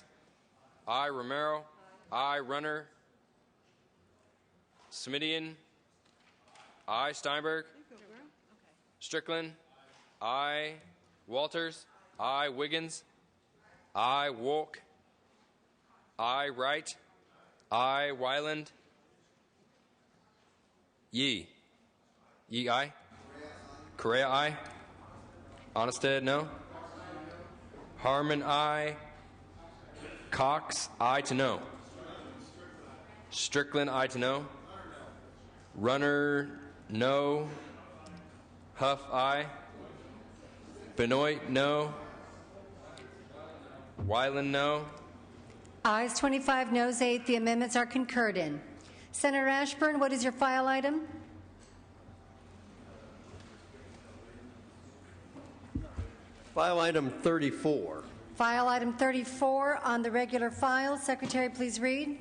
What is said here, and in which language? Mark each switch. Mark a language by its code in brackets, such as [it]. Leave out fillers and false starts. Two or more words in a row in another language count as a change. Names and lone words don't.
[en] Aye. Romero. Aye. Runner. Smidian. Aye. Steinberg. Strickland. Aye. Walters. Aye. Wiggins. Aye. Wolk. Aye. Wright. Aye. Wyland. Yee. Yee aye. Correa aye. Onnested no. Harmon aye. Cox aye to no. Strickland aye to no. Runner no. Huff aye. Benoit no. Wyland no. Ayes 25, noes 8. The amendments are concurred in. Senator Ashburn, what is your file item? File item 34. File item 34 on the regular file. Secretary, please read.